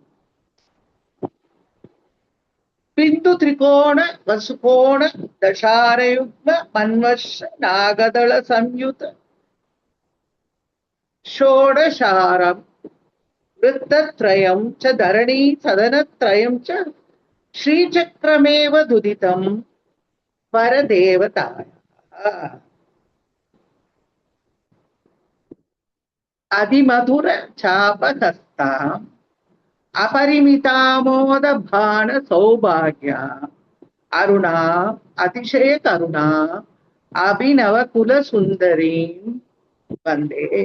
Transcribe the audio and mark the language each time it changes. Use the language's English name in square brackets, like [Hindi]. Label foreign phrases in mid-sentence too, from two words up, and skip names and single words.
[Sanskrit] बिन्दु त्रिकोण वसुकोण दशारयुग्म मन्वर्ष नागदळ संयुत षोडशारं वृत्तत्रयं च धरणी सदनत्रयं च श्रीचक्रमेव दुदितं परदेवतायाः अतिमधुर चापहस्ताम् अपरिमितामोद बाण सौभाग्याम् अरुणाम् अतिशय करुणाम् अभिनव कुल सुन्दरीम् वन्दे.